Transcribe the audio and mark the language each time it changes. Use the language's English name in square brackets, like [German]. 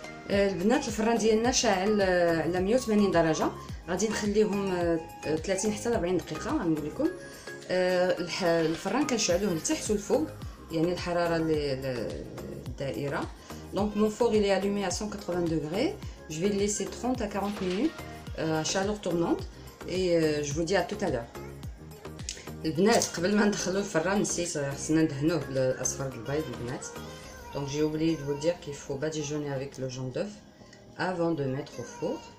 [Arabic] البنات الفران ديالنا شاعل على 180 درجه، غادي نخليهم 30 حتى 40 دقيقه. غنقول لكم الفران كنشعلوه لتحت والفوق، يعني الحراره الدائره. [French] Donc mon four il est allumé à 180 degrés. Je vais le laisser 30 à 40 minutes à chaleur tournante et je vous dis à tout à l'heure. [Arabic] البنات قبل ما ندخلو الفران نسيت، خصنا ندهنوه بالاصفر البيض البنات. [French] Donc j'ai oublié de vous dire qu'il faut badigeonner avec le jaune d'œuf avant de mettre au four.